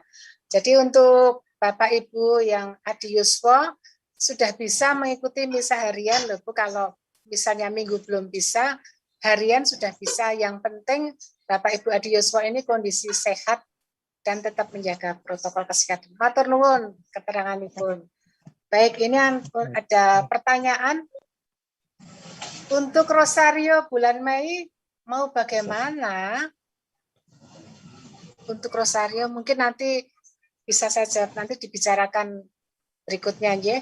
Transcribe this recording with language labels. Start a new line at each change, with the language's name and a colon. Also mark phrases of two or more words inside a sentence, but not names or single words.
Indonesian: Jadi untuk Bapak Ibu yang Adi Yuswo sudah bisa mengikuti misa harian loh Bu. Kalau misalnya minggu belum bisa, harian sudah bisa. Yang penting Bapak Ibu Adi Yuswa ini kondisi sehat dan tetap menjaga protokol kesehatan.
Javanese: Matur nuwun keteranganipun.
Indonesian: Baik, ini ada pertanyaan untuk Rosario bulan Mei mau bagaimana? Untuk Rosario mungkin nanti bisa saya jawab, nanti dibicarakan berikutnya ya.